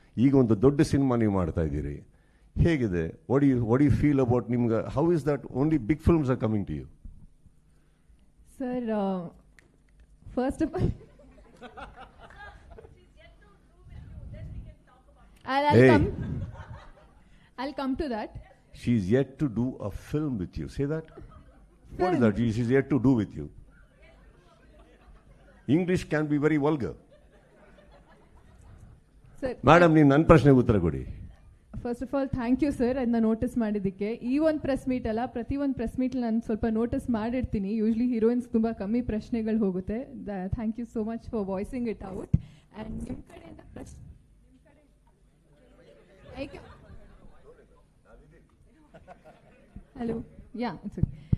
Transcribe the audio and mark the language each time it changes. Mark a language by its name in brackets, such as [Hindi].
[Kannada] ಈಗ ಒಂದು ದೊಡ್ಡ ಸಿನಿಮಾ ನೀವು ಮಾಡ್ತಾ ಇದ್ದೀರಿ, ಹೇಗಿದೆ? [English] what you feel about [Kannada] ನಿಮ್ಗೆ? [English] How is that only big films are coming to you? Sir, first of all I'll come to that. She's yet to do a film with you. Say that. What is that? She's yet to do with you. English can be very vulgar. Sir, [Kannada] madam, ನೀವು ನನ್ನ ಪ್ರಶ್ನೆಗೆ ಉತ್ತರ ಕೊಡಿ. [English] first of all thank you sir, [Kannada] ಅದನ್ನ notice ಮಾಡಿದ್ದಕ್ಕೆ. ಈ ಒಂದು press meet ಅಲ್ಲ, ಪ್ರತಿ ಒಂದು ಪ್ರೆಸ್ ಮೀಟ್ ನಾನು ಸ್ವಲ್ಪ ನೋಟಿಸ್ ಮಾಡಿರ್ತೀನಿ. ಯೂಶ್ಲಿ ಹೀರೋಯಿನ್ಸ್ ತುಂಬಾ ಕಮ್ಮಿ ಪ್ರಶ್ನೆಗಳು ಹೋಗುತ್ತೆ. [English] Thank you so much for voicing it out. And [Kannada] ನಿಮ್ಮ ಕಡೆಯಿಂದ [English] Hello, yeah it's okay.